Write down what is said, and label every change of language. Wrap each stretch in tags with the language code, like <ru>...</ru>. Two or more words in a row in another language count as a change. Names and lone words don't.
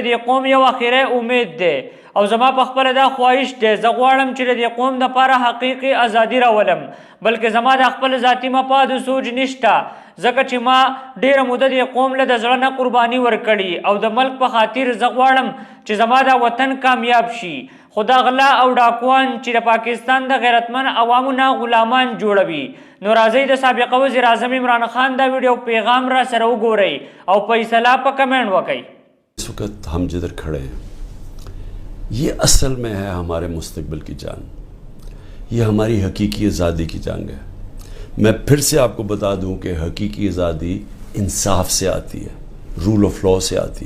<ps>دې قوم یو اخري امید دی او زما په خپله دا خواهش دی زه غواړم چې د دې قوم دپاره حقیقي ازادي راولم بلکې زما د خپل ذاتي مفاد سوچ نشته ځکه چې ما ډیره موده دې قوم له د زړه نه قرباني ورکړي او د ملک په خاطر زه غواړم چې زما دا وطن کامیاب شي خو دا غلا او ډاکوان چې د پاکستان د غیرتمن عوامو نه غلامان جوړوي نو راځئ د سابق وزیر اعظم عمران خان دا ویډیو پیغام را سره وګورئ او فیصله په کمنټ وکړئ.</ps> <ur>اس وقت ہم جدھر کھڑے ہیں یہ اصل میں ہے ہمارے مستقبل کی جنگ، یہ ہماری حقیقی آزادی کی جنگ ہے. میں پھر سے آپ کو بتا دوں کہ حقیقی آزادی انصاف سے آتی ہے،</ur> <en>rule of law</en> <ur>سے آتی ہے.</ur>